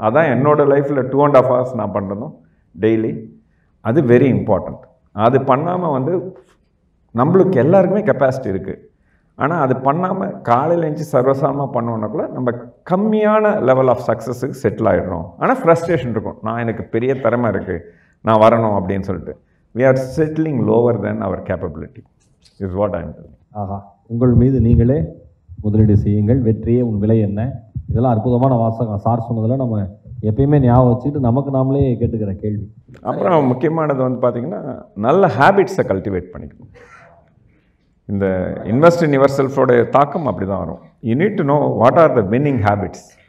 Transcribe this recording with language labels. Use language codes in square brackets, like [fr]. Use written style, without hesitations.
[ta] அதான் என்னோடய லைஃப்பில் 2.5 hours நான் பண்ணுறதும் டெய்லி, அது வெரி இம்பார்ட்டண்ட். அது பண்ணாமல் வந்து நம்மளுக்கு எல்லாருக்குமே கெப்பாசிட்டி இருக்குது, ஆனால் அது பண்ணாமல் காலையில் எழுந்து சர்வசாதாரணமாக பண்ணோன்னாக்குள்ள நம்ம கம்மியான லெவல் ஆஃப் சக்ஸஸுக்கு செட்டில் ஆகிடுறோம். ஆனால் ஃப்ரஸ்ட்ரேஷன் இருக்கும், நான் எனக்கு பெரிய திறமை இருக்குது நான் வரணும் அப்படின்னு சொல்லிட்டு. [en] we are settling lower than our capability is what I am telling. [ta] ஆஹா, உங்கள் மீது நீங்களே முதலீடு செய்யுங்கள், வெற்றியே உன் விலை என்ன, இதெல்லாம் அற்புதமான வாசகம். சார் சொன்னதில் நம்ம எப்பயுமே ஞாபகம் வச்சுக்கிட்டு நமக்கு நாமளே கேட்டுக்கிற கேள்வி. அப்புறம் முக்கியமானது வந்து பார்த்திங்கன்னா நல்ல ஹேபிட்ஸை கல்டிவேட் பண்ணிக்கணும். இந்த இன்வெஸ்ட் இன் யுவர் செல்ஃபோடைய தாக்கம் அப்படி தான் வரும். [en] You need to know what are the winning habits.